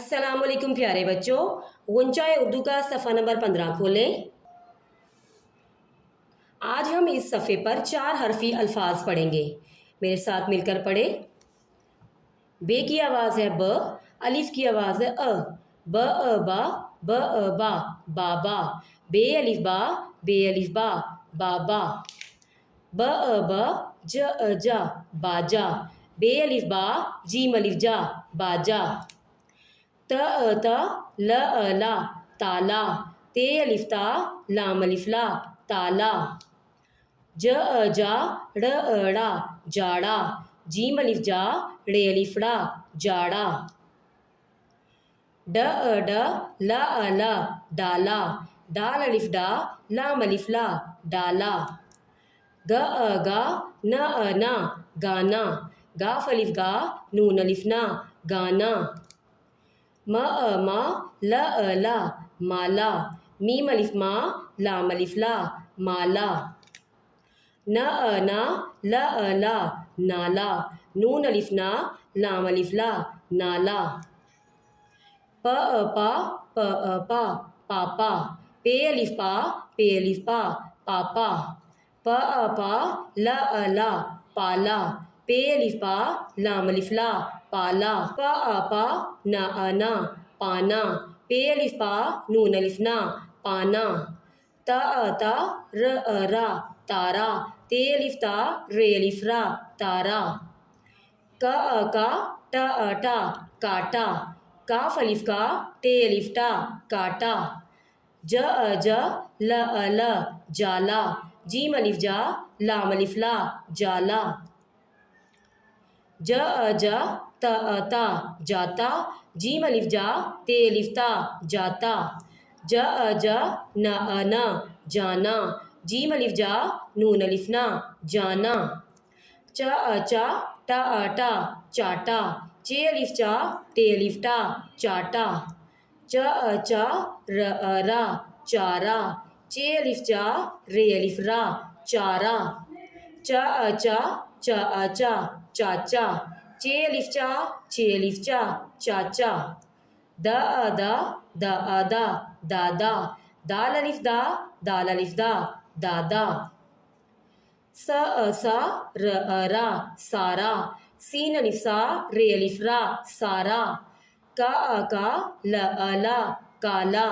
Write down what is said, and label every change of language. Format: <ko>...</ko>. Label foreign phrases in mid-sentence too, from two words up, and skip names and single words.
<ur>السلام علیکم پیارے بچو۔ غنچۂ اردو کا صفحہ نمبر 15 کھولیں. آج ہم اس صفحے پر 4 حرفی الفاظ پڑھیں گے. میرے ساتھ مل کر پڑھیں. بے کی آواز ہے ب، الف کی آواز ہے اَ. ب اَ با، ب اَ با، بابا. بے الف با، بابا. ب اَ ب، ج اَ جا، باجا. بے الف با، جیم الف جا، باجا. ت اَ ت، ل اَ لا, ताला। تے الف تا، لام الف لا، تالا. ج اَ جا، ڑ اَ ڑا، جاڑا. جیم الف جا، ڑے الف ڑا، جاڑا. ڈ اَ ڈ، ل اَ ل, डाला। دال الف ڈا، لام الف لا، ڈالا. گ اَ گا، ن اَ نا، گانا. گاف الف گا، نون الف نا، گانا. م اَ ما، ل اَ لا، مالا. میم الف ما، لام الف لا، مالا. ن اَ نا، ل اَ لا, नाला। نون الف نا، لام الف لا، نالا. پ اَ پا، پ اَ پا، پاپا. پے الف پا، پے الف پا، پاپا. پ اَ پا، ل اَ لا، پالا. پے الف پا، لام الف لا، پالا. پ اَ پا، ن اَ نا، پانا. پے الف پا، نون الف نا، پانا. ت اَ تا، ر اَ را, तारा। تے الف تا، رے الف را، تارا. ک اَ کا، ٹ اَ ٹا، کاٹا. کاف الف کا، ٹے الف ٹا، کاٹا. ج اَ ج، ل اَ ل، جالا. جیم الف جا، لام الف لا، جالا. ج اَ جا, ت اَ تا, जाता। جیم الف جا، تے الف تا، جاتا. ج اَ ج، ن اَ ن, जाना। جیم الف جا، نون الف نا، جانا. چ اَ چا، ٹ اَ ٹا، چاٹا. چے الف چا، تے الف ٹا، چاٹا. چ اَ چا، ر اَ را، چارا. چے الف چا، رے الف را، چارا. چ اَ چا، چ اَ چا، چاچا. چے الف چا، چے الف چا، چاچا. د اَ دا، د اَ دا، دادا. دال الف دا، دال الف دا، دادا. س اَ سا، ر اَ را، سارا. سین الف سا، رے الف را، سارا. ک اَ کا، ل اَ لا، کالا.</ur>